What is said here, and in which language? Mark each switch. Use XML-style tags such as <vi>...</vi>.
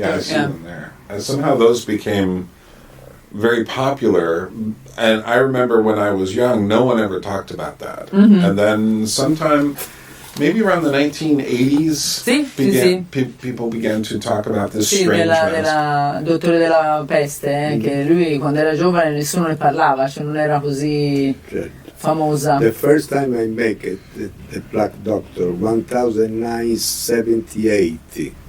<en>yeah, I see yeah. them there. And somehow those became very popular. And I remember when I was young, no one ever talked about that. And then sometime, maybe around the 1980s, people began to talk about this</en> <it>Sì,</it> <en>strange mask.</en> <it>della dottore della peste, che lui quando era giovane nessuno ne parlava, cioè non era così famosa.</it> <en>The first time I make it, the Black Doctor, 1978.</en>